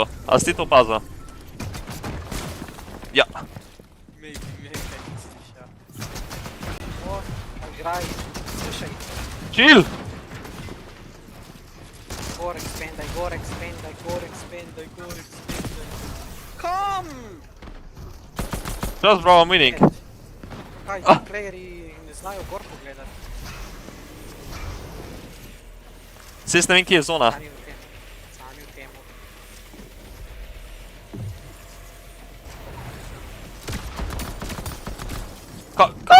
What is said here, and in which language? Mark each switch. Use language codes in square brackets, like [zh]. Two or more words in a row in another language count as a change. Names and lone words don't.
[sl] A si ti to opazil? Ja. Maybe, kaj misliš, ja. O, igraj, slušaj. Chill! Gor expandaj, gor expandaj, gor expandaj, gor expandaj. Come! [en] Just bro, I'm winning. [sl] Kaj, ti playeri ne znajo gor pogledati. Saj jaz ne vem, kje je zona. Sami v temu. Kaj?